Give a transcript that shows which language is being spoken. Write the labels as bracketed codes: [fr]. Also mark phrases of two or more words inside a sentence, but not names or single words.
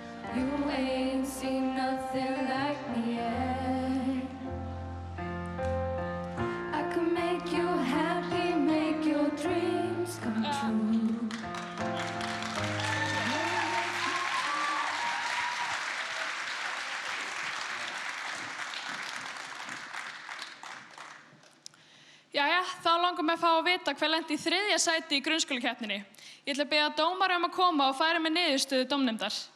[en] You ain't seen nothing like me yet. I can make you happy, make your dreams come true. [is] Jæja, þá langar mig að fá að vita hver lenti í 3. sæti í grunnskólakeppninni. Ég ætla að biðja dómara að koma og færa mig niðurstöðu dómnefndar.